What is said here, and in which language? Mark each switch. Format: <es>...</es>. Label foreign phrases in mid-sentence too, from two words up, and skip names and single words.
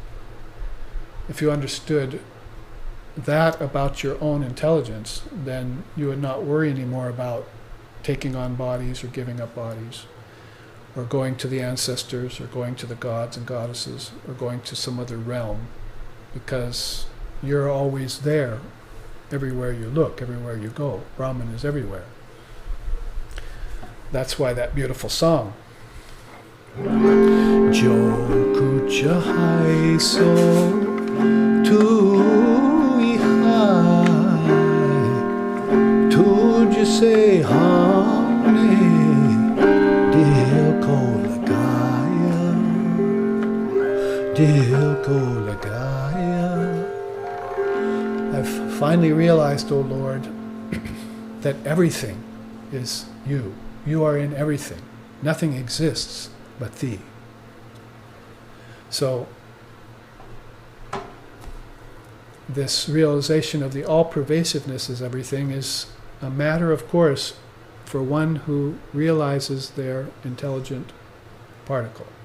<en>If you understood that about your own intelligence, then you would not worry anymore about taking on bodies or giving up bodies, or going to the ancestors, or going to the gods and goddesses, or going to some other realm, because you're always there, everywhere you look, everywhere you go. Brahman is everywhere. That's why that beautiful song,</en> <hi>जो कुछ है सो तू ही है तुझसे हमने दिल को लगाया दिल को लगाया.</hi> <en>I've finally realized, O Lord, that everything is you. You are in everything. Nothing exists but thee. So, this realization of the all-pervasiveness of everything is a matter of course for one who realizes their intelligent particle.</en>